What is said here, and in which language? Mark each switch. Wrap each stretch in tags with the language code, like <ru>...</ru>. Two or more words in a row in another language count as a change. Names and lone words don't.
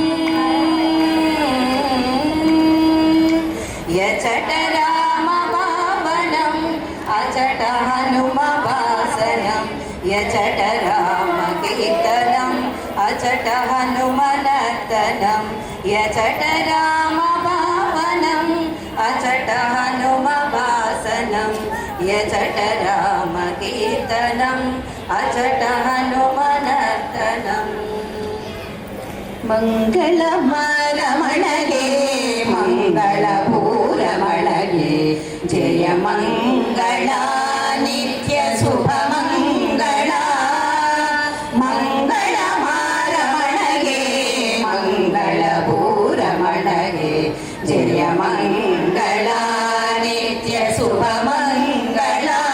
<sa>యజట రామ భావనం అజట హనుమ వాసనం యజట రామ కీర్తనం అజట హనుమనర్తనం యజట రామ భావనం అజట హనుమ వాసనం యజట రామ కీర్తనం అజట హనుమనర్తనం.</sa> <kn>ಮಂಗಳಮರಮಣಗೆ ಮಂಗಳ ಪೂರಮಣಗೆ ಜಯ ಮಂಗಳ ನಿತ್ಯ ಶುಭ ಮಂಗಳ. ಮಂಗಳ ಮಾರಮಣಗೆ ಮಂಗಳ ಪೂರಮಣಗೆ ಜಯ ಮಂಗಳ ನಿತ್ಯ ಶುಭ ಮಂಗಳ.</kn>